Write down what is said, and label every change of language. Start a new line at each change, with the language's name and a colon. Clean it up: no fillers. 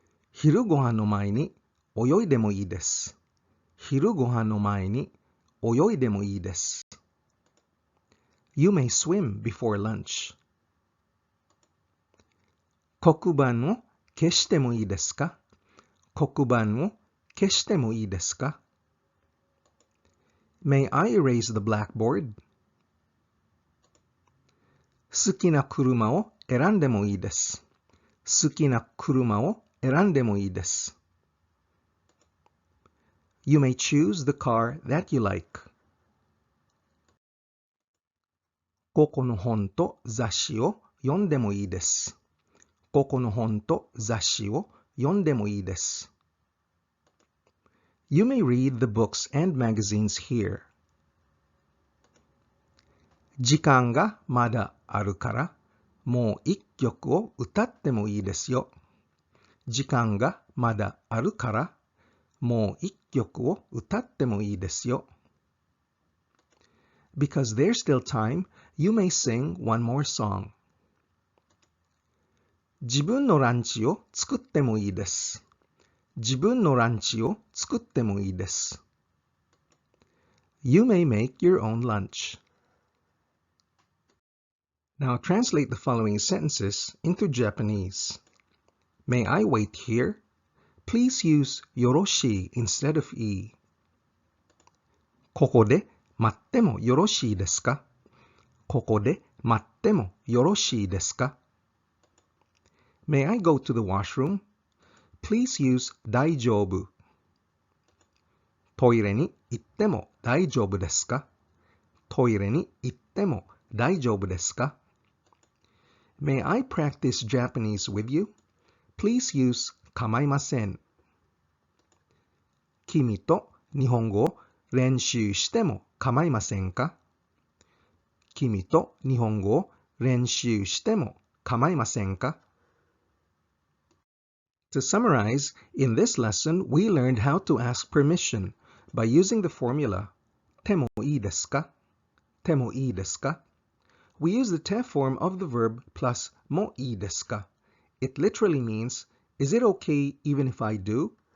Japanese: 昼ご飯の前に泳いでもいいです。昼ご飯の前に泳いでもいいです。
English: You may swim before lunch.
Japanese: 黒板を消してもいいですか?黒板を消してもいいですか?
English: May I erase the blackboard?
Japanese: 好きな車を選んでもいいです。好きな車を選んでもいいです。
English: You may choose the car that you like.
Japanese: ここの本と雑誌を読んでもいいです。ここの本と雑誌を読んでもいいです。
English: You may read the books and magazines here.
Japanese: 時間がまだあるからもう一曲を歌ってもいいですよ。時間がまだあるからもう一曲を歌ってもいいですよ。
English: Because there's still time, you may sing one more song.
Japanese: 自分のランチを作ってもいいです。自分のランチを作ってもいいです。
English: You may make your own lunch. Now translate the following sentences into Japanese. May I wait here? Please use yoroshii instead of e.
Japanese: ここで待ってもよろしいですか?ここで待ってもよろしいですか?
English: May I go to the washroom? Please use daijoubu.
Japanese: トイレに行っても大丈夫ですか?トイレに行っても大丈夫ですか?
English: May I practice Japanese with you? Please use kamaimasen.
Japanese: 君と日本語を練習しても構いませんか? 君と日本語を練習しても構いませんか?
English: To summarize, in this lesson, we learned how to ask permission by using the formula てもいいですか?
Japanese: てもいいですか?
English: We use the te form of the verb plus もいいですか? It literally means, is it okay even if I do?